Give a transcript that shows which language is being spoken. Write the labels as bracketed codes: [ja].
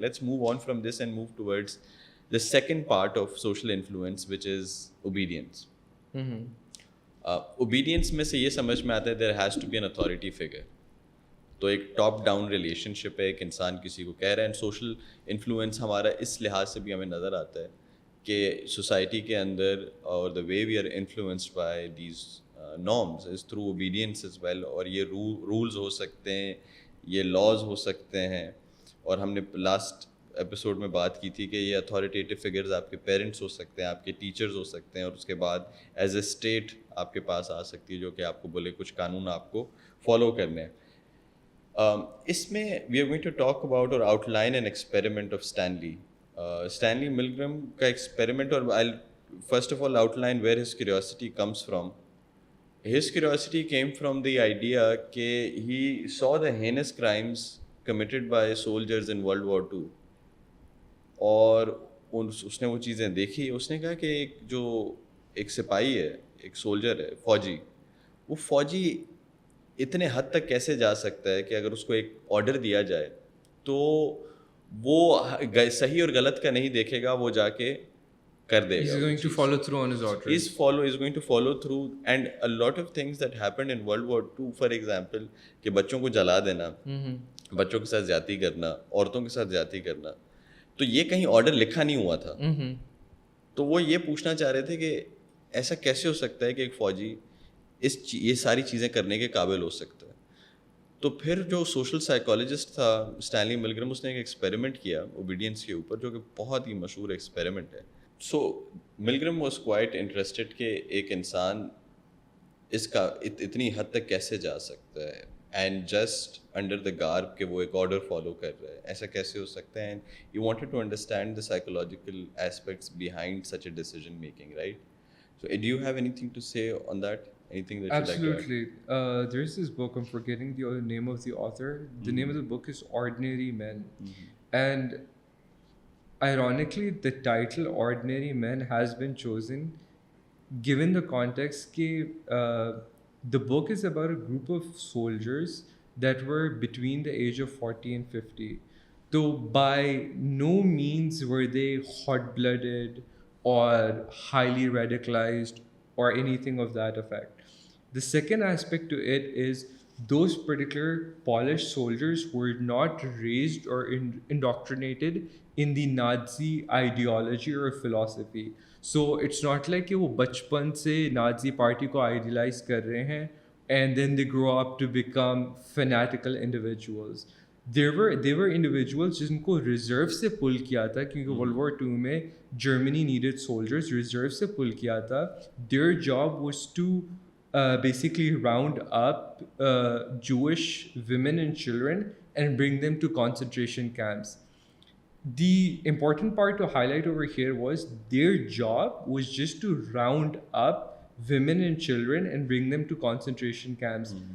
[en] Let's move on from this and move towards the second part of social influence which is obedience. Obedience [ur] میں سے یہ سمجھ میں آتا ہے [en] There has to be an authority figure. [ur] تو ایک ٹاپ ڈاؤن ریلیشن شپ ہے, ایک انسان کسی کو کہہ رہا ہے. اینڈ سوشل انفلوئنس ہمارا اس لحاظ سے بھی ہمیں نظر آتا ہے کہ سوسائٹی کے اندر اور [en] The way we are influenced by these norms is through obedience as well. [ur] اور یہ رولز ہو سکتے ہیں, یہ لاز ہو سکتے ہیں, اور ہم نے لاسٹ ایپیسوڈ میں بات کی تھی کہ یہ اتھارٹیٹیو فگرز آپ کے پیرنٹس ہو سکتے ہیں, آپ کے ٹیچرز ہو سکتے ہیں, اور اس کے بعد [en] as a state [ur] آپ کے پاس آ سکتی ہے جو کہ آپ کو بولے کچھ قانون آپ کو فالو کرنے ہیں. [en] اس میں we are going to talk about اور out line an experiment of Stanley ملگرم کا experiment. اور آئی first of all out line where his curiosity comes from. His curiosity came from the idea کہ he saw the heinous crimes committed by soldiers in World War II, [ur] اور اس نے وہ چیزیں دیکھی. اس نے کہا کہ ایک سپاہی ہے, ایک سولجر ہے, فوجی, وہ فوجی اتنے حد تک کیسے جا سکتا ہے کہ اگر اس کو ایک آرڈر دیا جائے تو وہ صحیح اور غلط کا نہیں دیکھے گا, وہ جا کے کر دے گا. [en] He's going to follow through on his orders. He's going to follow through. And a lot of things that happened in World War II, for example, [ur] کہ بچوں کو جلا دینا, بچوں کے ساتھ زیادتی کرنا, عورتوں کے ساتھ زیادتی کرنا, تو یہ کہیں آرڈر لکھا نہیں ہوا تھا. تو وہ یہ پوچھنا چاہ رہے تھے کہ ایسا کیسے ہو سکتا ہے کہ ایک فوجی یہ ساری چیزیں کرنے کے قابل ہو سکتا ہے. تو پھر جو سوشل سائیکالوجسٹ تھا اسٹینلی ملگرم, اس نے ایک ایکسپیریمنٹ کیا اوبیڈینس کے اوپر, جو کہ بہت ہی مشہور ایکسپیریمنٹ ہے. [en] so Milgram was quite interested [ur] کہ ایک انسان اس کا اتنی حد تک کیسے جا سکتا ہے, [en] and just under the garb [ur] کہ وہ ایک آرڈر فالو کر رہا ہے, ایسا کیسے ہو سکتا ہے. [en] And you wanted to understand the psychological aspects behind such a decision making, right? So do you have anything to say on that? Anything that Absolutely. There's this book, I'm forgetting the name of the author. The name of the book is Ordinary Men. And ironically, the title Ordinary Men has been chosen given the context that the book is about a group of soldiers that were between the age of 40 and 50. So by no means were they hot-blooded or highly radicalized or anything of that effect. The second aspect to it is those particular polished soldiers were not raised or indoctrinated in the Nazi ideology or philosophy. So it's not like [ur] کہ وہ بچپن سے Nazi party کو idealise کر رہے ہیں [en] and then they grow up to become fanatical individuals. They were individuals [ur] جن کو ریزرو سے پل کیا تھا, کیونکہ ورلڈ وار ٹو میں جرمنی نیڈیڈ سولجرز, ریزرو سے پل کیا تھا. [en] Their job was to basically round up Jewish women and children and bring them to concentration camps. The important part to highlight over here was their job was just to round up women and children and bring them to concentration camps.